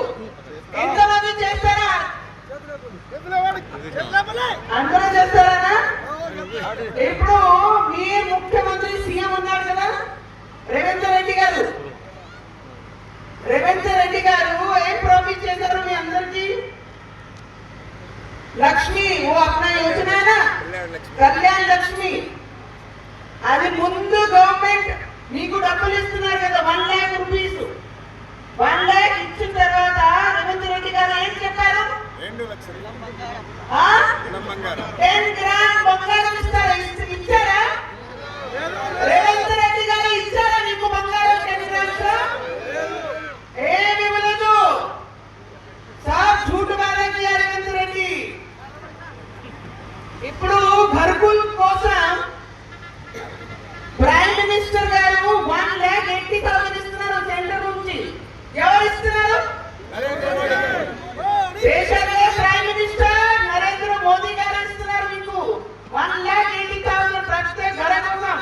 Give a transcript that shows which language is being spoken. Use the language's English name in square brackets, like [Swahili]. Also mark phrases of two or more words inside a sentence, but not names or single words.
[Telugu] ఎంతమంది చేస్తారా? అందరూ చేస్తారా? ఇప్పుడు మీ ముఖ్యమంత్రి సీఎం ఉన్నారు కదా రేవంత్ రెడ్డి గారు. రేవంత్ రెడ్డి గారు ఏం ప్రామిస్ చేశారు మీ అందరికి? [Hindi] లక్ష్మి वो अपना योजना है ना, [Telugu] కళ్యాణ్ లక్ష్మి. అది ముందు గవర్నమెంట్ మీకు డబ్బులు ఇస్తున్నారు కదా 1 लाख రూపీస్. 1 लाख ఇచ్చిన తర్వాత రేవంత్ రెడ్డి గారు ఏం చెప్పారు? 2 లక్షలు 10 గ్రామ్ బంగారం ఇస్తారా? ఇచ్చారా? రేవంత్ రెడ్డి గారు ఇచ్చారా మీకు బంగారం 10 గ్రామ్స్? ఏమి ఇవ్వలేదు. [Hindi] సాబ్ झूठ बात किया రేవంత్ రెడ్డి. [Telugu] ఇప్పుడు ఘర్కుల్ కోసం [English] prime minister [Telugu] గారు 1,80,000 ఇస్తున్నారు సెంటర్ నుంచి. ఎవరు ఇస్తున్నారు? దేశానికి [English] prime minister [Telugu] నరేంద్ర మోదీ గారు ఇస్తున్నారు మీకు 1,80,000 ప్రత్యేక ఘర కోసం.